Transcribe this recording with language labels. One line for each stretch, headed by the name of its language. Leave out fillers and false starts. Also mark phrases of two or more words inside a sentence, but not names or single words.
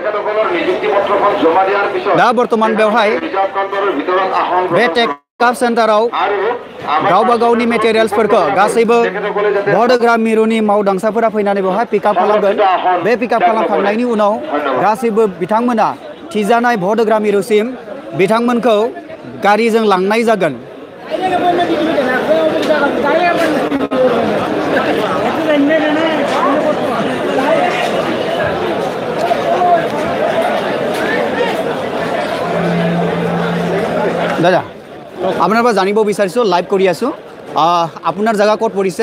Bodo: दा बर्तमान बेवहाय बे
English: pickup center
Bodo: गावबा गावनि मेटेरियल्सफोरखौ गासैबो भट होग्रा मिरुनि मावदांसाफोरा फैनानै बेवहाय पिकआप खालामगोन बे पिकआप खालामखांनायनि उनाव गासैबो बिथांमोना थिजानाय भट होग्रा मिरुसिम बिथांमोनखौ गारिजों लांनाय जागोन
Assamese: দাদা আপোনাৰ পৰা জানিব বিচাৰিছোঁ লাইভ কৰি আছোঁ আপোনাৰ জায়গা ক'ত পৰিছে